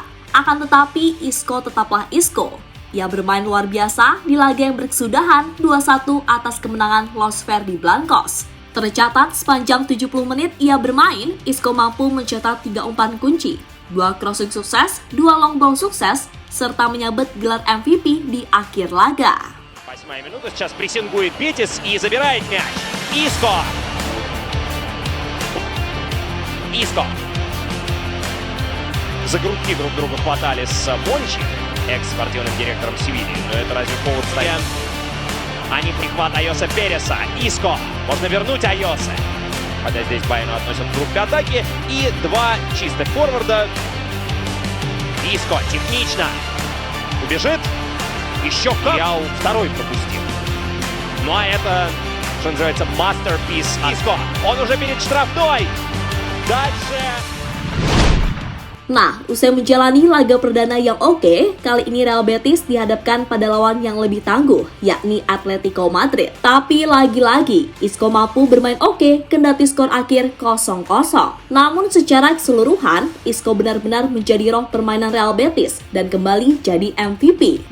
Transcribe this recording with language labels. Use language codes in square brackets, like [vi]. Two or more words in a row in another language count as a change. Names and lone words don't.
[id] Akan tetapi, Isco tetaplah Isco. Ia bermain luar biasa di laga yang berkesudahan 2-1 atas kemenangan Los Verdi Blancos. Tercatat sepanjang 70 menit ia bermain, Isco mampu mencetak 3 umpan kunci, 2 crossing sukses, 2 [en] long ball [id] sukses, serta menyabet gelar MVP di akhir laga. [ru] 8-я минута. Сейчас прессингует Бетис и забирает мяч. Иско. За грудки друг друга хватали с Мончи, экс-спортивным директором Севильи. Но это разве повод стоять? Они прихват Айоса Переса. Иско. Можно вернуть Айосе. Хотя здесь Байну относят к группе атаки. И два чистых форварда. Иско технично. Убежит. Еще как. Яу второй пропустил. Ну а это, что называется, мастерпис. Иско. Он уже перед штрафной. Дальше. [id] Nah, usai menjalani laga perdana yang oke, kali ini Real Betis dihadapkan pada lawan yang lebih tangguh, yakni Atletico Madrid. Tapi lagi-lagi, Isco mampu bermain oke, kendati skor akhir 0-0. Namun secara keseluruhan, Isco benar-benar menjadi roh permainan Real Betis dan kembali jadi MVP.